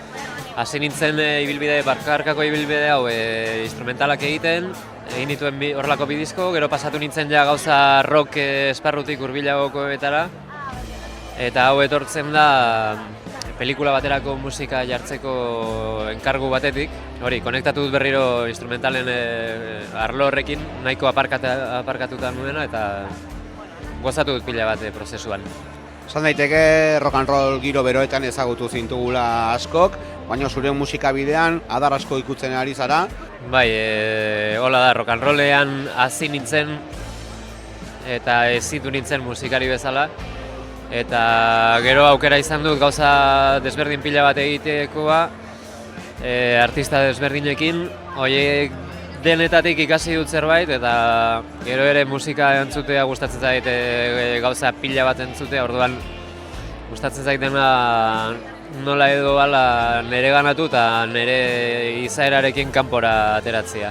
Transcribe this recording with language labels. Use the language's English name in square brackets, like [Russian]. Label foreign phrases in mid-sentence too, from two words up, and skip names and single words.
[Basque] Hasi nintzen bakarkako ibilbide hau instrumentalak egiten dituen horrelako bi disko, gero pasatu nintzen ja gauza rock esparrutik hurbilagokoetara, eta hau etortzen da pelikula baterako musika jartzeko enkargu batetik. Hori, konektatu dut berriro instrumentalen arlo horrekin, nahiko aparkatuta nuena, eta gozatu dut pila bat prozesuan. Esan daiteke [English] rock and roll [Basque] giro beroetan ezagutu zintugula askok, baina zure musika bidean adar asko ikutzen ari zara. Bai, hola da, rock and rollean hasi nintzen eta ezitu nintzen musikari bezala. Eta gero aukera izan dut gauza desberdin pila bat egitekoa, artista desberdinekin, horiek denetatik ikasi dut zerbait, eta gero ere musika entzutea gustatzen zait gauza pila bat entzutea, orduan gustatzen zaitena nola edo ala nire ganatu eta nire izaerarekin kanpora ateratzea.